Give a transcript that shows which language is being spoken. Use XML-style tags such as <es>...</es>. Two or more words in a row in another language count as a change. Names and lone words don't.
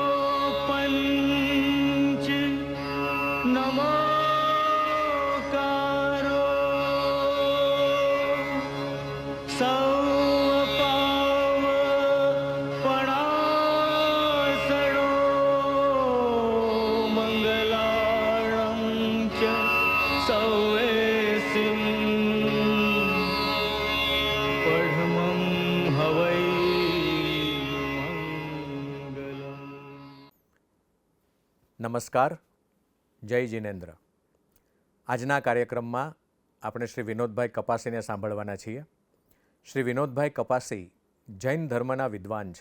<pra>पंच नमोकारो सौ पाव पणासणो मंगलाणं च सौवेसिं पढमं हवै</pra> <gu>નમસ્કાર, જય જિનેન્દ્ર. આજના કાર્યક્રમમાં આપણે શ્રી વિનોદભાઈ કપાસીને સાંભળવાના છીએ. શ્રી વિનોદભાઈ કપાસી જૈન ધર્મના વિદ્વાન છે.</gu>